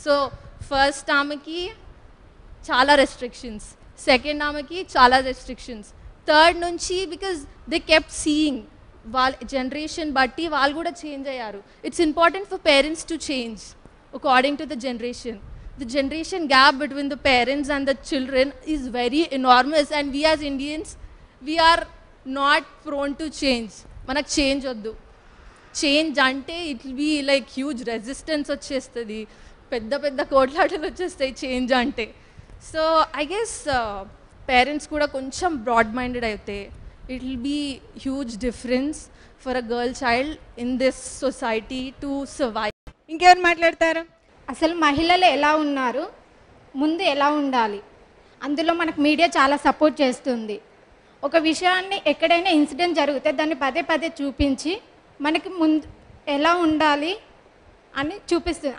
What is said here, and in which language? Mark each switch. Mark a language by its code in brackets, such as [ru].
[te] So first ఆమెకి చాలా restrictions, second ఆమెకి చాలా రెస్ట్రిక్షన్స్, థర్డ్ నుంచి [en] because they kept seeing [te] వాళ్ళ జనరేషన్ బట్టి వాళ్ళు కూడా చేంజ్ అయ్యారు. [en] It's important for parents to change according to the generation. The generation gap between the parents and the children is very enormous, and we as Indians, we are not prone to change. [te] Manaku change oddu. [en] Change ante it will be like huge resistance vachestadi, [te] pedda kotlaatalu vachestayi change ante. [en] So I guess parents [te] kuda koncham [en] broad minded aithe it will be huge difference for a girl child in this society to survive. [te] ఇంకెవరు మాట్లాడతారు? అసలు మహిళలు ఎలా ఉన్నారు, ముందు ఎలా ఉండాలి, అందులో మనకు మీడియా చాలా సపోర్ట్ చేస్తుంది. ఒక విషయాన్ని ఎక్కడైనా ఇన్సిడెంట్ జరిగితే దాన్ని పదే పదే చూపించి మనకి ముందు ఎలా ఉండాలి అని చూపిస్తుంది.